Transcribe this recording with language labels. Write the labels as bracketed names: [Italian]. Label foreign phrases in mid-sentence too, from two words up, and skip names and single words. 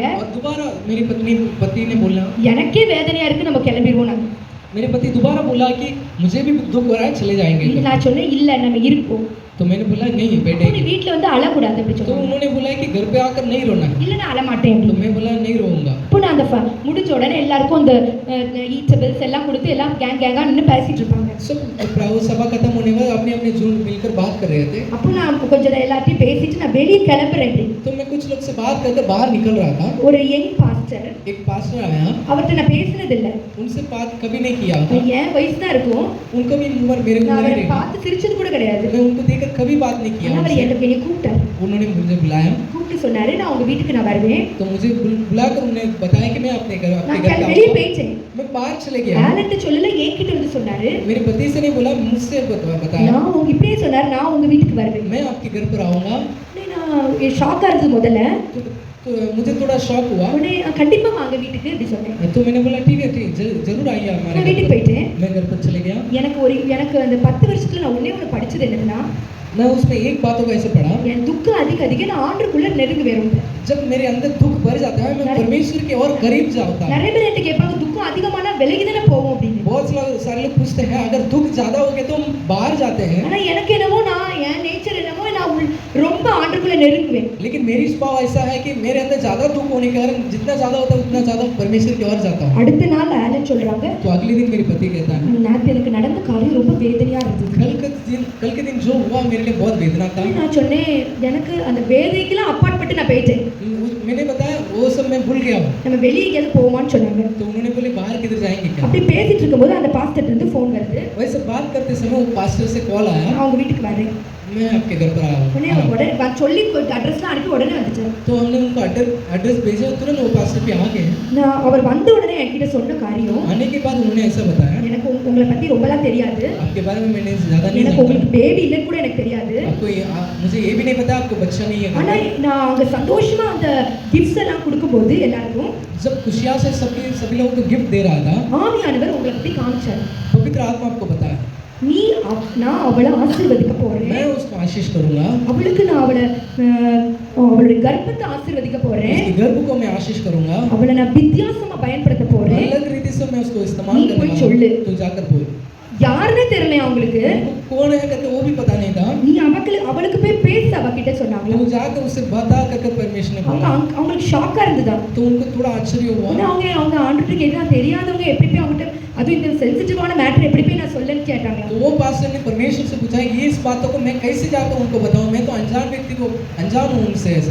[Hindi] और दोबारा मेरी पति ने बोला [Tamil] எனக்கே வேதனையா இருக்கு, நம்ம கிளம்பிடுவோம். நான் [Hindi] मेरे पति दोबारा बोला कि मुझे भी दुख हो रहा है, चले जाएंगे. [Tamil] நான் சொன்னேன் இல்ல நம்ம இருப்போம். [Hindi] तो मैंने बोला नहीं [Tamil] நீ [Hindi] बैठेगी। [Tamil] வீட்ல வந்து அழக்கூடாது அப்படி [Hindi] तो [Tamil] சொன்னாங்க. [Hindi] उन्होंने बोला कि घर पे आकर नहीं रोना। [Tamil] இல்ல நான் அழ மாட்டேன் [Hindi] तो [Tamil] அப்படி. [Hindi] मैं बोला नहीं रोऊंगा। [Tamil] இப்போ நான் அந்த முடிஞ்ச உடனே எல்லாருக்கும் அந்த ஈட்டபிள்ஸ் எல்லாம் கொடுத்து எல்லாம் கேங்கா நின்று பேசிட்டு இருப்பாங்க. [Hindi] सब सभा खत्म होने के बाद अपने अपने झुंड मिलकर बात कर रहे थे। [Tamil] அப்போ நான் கொஞ்சம் எல்லாத்தையும் பேசிட்டு நான் வெளியே கிளம்புறேன் அப்படி. [Hindi] तो मैं कुछ लोग से बात करके बाहर निकल रहा था। [Tamil] ஒரு [English] young pastor, [Hindi] एक पास्टर आया, [Tamil] அவர்கிட்ட நான் பேசினது இல்ல. [Hindi] उनसे बात कभी नहीं किया था। [Tamil] என் வயசு தான் இருக்கும். [Hindi] उनका भी उम्र मेरे [Tamil] நான் [Hindi] उम्र [Tamil] அவரை [Hindi] ही [Tamil] பார்த்து சிரிச்சது கூட கிடையாது. [Hindi] मैं उनको देखकर कभी बात नहीं किया। [Tamil] அவர் என்னை கூப்பிட்டாரு. [Hindi] उन्होंने मुझे बुलाया, [Tamil] கூப்பிட்டு சொன்னாரு நான் உங்க வீட்டுக்கு நான் வருவேன். [Hindi] तो मुझे बुलाकर उन्होंने बताया कि मैं अपने घर [Tamil] நான் [Hindi] पे [Tamil] வெளியே [Hindi] आऊंगा। [Tamil] போயிட்டேன். [Hindi] मैं बाहर चले गया। [Tamil] ஆலன்ட்ட சொல்லல, என்கிட்ட வந்து சொன்னாரு. [Hindi] मेरे पति से नहीं बोला, मुझसे बताया। [Tamil] நான் உங்க இப்படியே சொன்னாரு நான் உங்க வீட்டுக்கு வருவேன். [Hindi] मैं आपके घर पर आऊंगा। [Tamil] நான் ஷாக்கா இருந்தது முதல்ல. [Hindi] तो मुझे थोड़ा शॉक हुआ। [Tamil] உடனே கண்டிப்பா வாங்க வீட்டுக்கு அப்படி சொன்னேன். [Hindi] तो मैंने बोला ठीक है जरूर आइए हमारे [Tamil] நான் [Hindi] घर [Tamil] வீட்டுக்கு [Hindi] पर। [Tamil] போயிட்டேன். [Hindi] मैं घर पर चले गया। [Tamil] எனக்கு அந்த 10 வருஷத்துல நான் ஒண்ணே படிச்சது என்னன்னா, [Hindi] मैं उसमें एक बातों को ऐसे पढ़ा, [Tamil] என் துக்கம் அதிக அதிக நான் ஆண்டவருக்குள்ள நெருங்குவேன் ரொம்ப. [Hindi] जब मेरे अंदर दुख भर जाता है मैं परमेश्वर के और करीब जाता हूं। [Tamil] நிறைய பேர் என்கிட்ட கேட்பாங்க துக்கம் அதிகமானா விலகி தானே போவோம் அப்படின்னு. [Hindi] बहुत सारे लोग पूछते हैं अगर दुख ज्यादा हो गया तो हम बाहर जाते हैं। [Tamil] ஆனா எனக்கு என்னமோ நான் என் நேச்சர் என்னமோ நான் ரொம்ப ஆண்டவருக்குள்ள நெருங்குவேன். [Hindi] लेकिन मेरी स्वभाव ऐसा है कि मेरे अंदर ज्यादा दुख होने के कारण जितना ज्यादा होता है उतना ज्यादा परमेश्वर की ओर जाता हूं। [Tamil] அடுத்த நாள் ஆலன் சொல்றாங்க, [Hindi] तो अगले दिन मेरे पति कहता है [Tamil] நேத்து எனக்கு நடந்த காரியம் ரொம்ப வேதனையா இருந்தது. [Hindi] कल के दिन जो हुआ मेरे लिए बहुत वेदना था। [Tamil] நான் சொன்னேன் எனக்கு அந்த வேதனைக்கெல்லாம் அப்பாற்பட்டு நான் போயிட்டேன். [Hindi] मैंने बताया वो सब मैं भूल गया हूं। [Tamil] நம்ம வெளியே எங்கேயாவது போவோமான்னு சொன்னாங்க. [Hindi] तो उन्होंने बोले बाहर किधर जाएंगे क्या। [Tamil] அப்படி பேசிட்டு இருக்கும்போது அந்த பாஸ்டர்ட்ட இருந்து ஃபோன் வருது. [Hindi] वैसे बात करते समय वो पास्टर से कॉल आया, [Tamil] நான் உங்க வீட்டுக்கு வரேன். [Hindi] मैं आपके घर पर आया [Tamil] உடனே [Hindi] हूं। [Tamil] உடனே சொல்லி அட்ரஸ்லாம் அனுப்பி உடனே வந்துட்டாரு. [Hindi] तो हमने उनको एड्रेस भेजा, तुरंत वो पास्टर पे आ गए। [Tamil] நான் அவர் வந்த உடனே என்கிட்ட சொன்ன காரியம், [Hindi] आने के बाद उन्होंने ऐसा बताया [Tamil] எனக்கு உங்களை பத்தி ரொம்பலாம் தெரியாது. [Hindi] आपके बारे में मैंने ज्यादा नहीं [Tamil] எனக்கு [Hindi] जानता। [Tamil] உங்களுக்கு பேபி இல்லைன்னு கூட எனக்கு தெரியாது. [Hindi] आपको मुझे ये भी नहीं पता आपको बच्चा नहीं है। [Tamil] ஆனா நான் அங்க சந்தோஷமா அந்த கிஃப்ட்ஸ் எல்லாம் கொடுக்கும்போது எல்லாருக்கும் [Hindi] जब खुशियां से सभी लोगों को गिफ्ट दे रहा था, [Tamil] ஆவியானவர் உங்களை பத்தி காமிச்சாரு. [Hindi] पवित्र आत्मा आपको बताया [Tamil] நான் அவளை ஆசீர்வதிக்க போறேன். [Hindi] मैं उसको आशीष करूंगा। [Tamil] அவளுக்கு நான் அவளுடைய கர்ப்பத்தை ஆசீர்வதிக்க போறேன். [Hindi] उसके गर्भ को मैं आशीष करूंगा। [Tamil] அவளை நான் வித்தியாசமா பயன்படுத்த போறேன். [Hindi] अलग रीति से मैं उसको इस्तेमाल [Tamil] நீ [Hindi] करने [Tamil] போய் [Hindi] वाला [Tamil] சொல்லு. [Hindi] हूं। तो जाकर बोल। [Tamil] யாருன்னே தெரியல அவங்களுக்கு. [Hindi] कौन है करके वो भी पता नहीं था। [Tamil] நீ அவளுக்கு போய் பேச அவகிட்ட சொன்னாங்க. [Hindi] तो जाकर उससे बता करके परमेश्वर ने बोला। [Tamil] அவங்களுக்கு ஷாக்கா இருந்ததா. [Hindi] तो उनको थोड़ा आश्चर्य हुआ। [Tamil] அவங்க ஆண்டவருக்கு கேட்டா தெரியாதவங்க எப்படி போய் அவங்ககிட்ட அது இந்த சென்சிட்டிவான மேட்டர் எப்படி போய் நான் சொல்லன்னு கேட்டாங்க. [Hindi] तो वो पास्टर ने परमेश्वर से पूछा ये इस बातों को मैं कैसे जाकर उनको बताऊं, मैं तो अनजान व्यक्ति को अनजान हूं उनसे ऐसा।